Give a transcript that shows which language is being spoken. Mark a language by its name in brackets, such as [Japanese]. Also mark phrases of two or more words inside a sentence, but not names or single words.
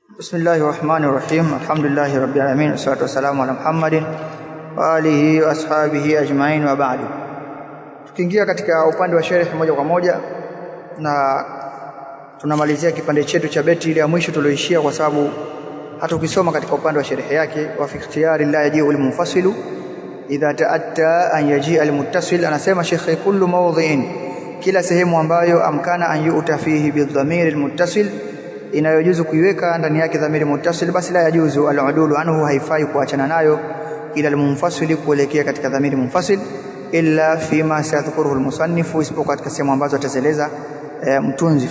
[Arabic] بسم الله الرحمن الرحيم الحمد لله رب العالمين والصلاة والسلام على محمد وعلى آله وأصحابه أجمعين وبعد. [Swahili] Tukiingia katika upande wa sharh moja kwa moja, na tunamalizia kipande chetu cha beti ile ya mwisho tulioishia, kwa sababu hata ukisoma katika upande wa sharh yake, [Arabic] وفي اختيار لا يجيء المنفصل إذا تأتى أن يجيء المتصل, [Swahili] anasema Sheikh, [Arabic] كل موضع, [Swahili] kila sehemu ambayo [Arabic] أمكن أن يؤتى فيه بالضمير المتصل, [Swahili] inayojuzu kuiweka ndani yake dhamiri muttasil, basi [Arabic] لا يجوز العدول عنه, [Swahili] haifai kuachana nayo, [Arabic] إلى المنفصل, [Swahili] kuelekea katika dhamiri munfasil, [Arabic] إلا فيما سيذكره المصنف, [Swahili] isipokuwa katika sehemu ambazo atazeleza mtunzi.